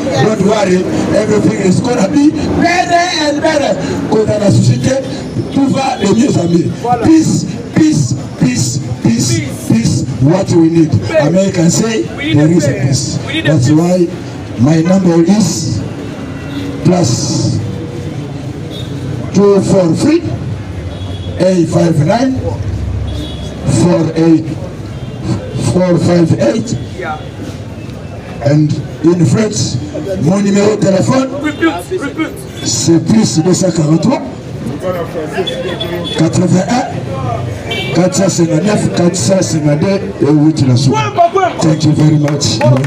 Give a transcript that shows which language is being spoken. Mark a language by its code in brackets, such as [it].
[en] Don't worry, everything is gonna be better and better. [fr] Quand dans la société, tout va de mieux en mieux. [en] Peace, peace, peace, peace, peace. What we need. Americans say there is a peace. That's why my number is plus 243 859 458. And in French, [fr] mon numéro de téléphone, c'est plus 243 81 459 452 et 8 la soirée. [en] Thank you very much.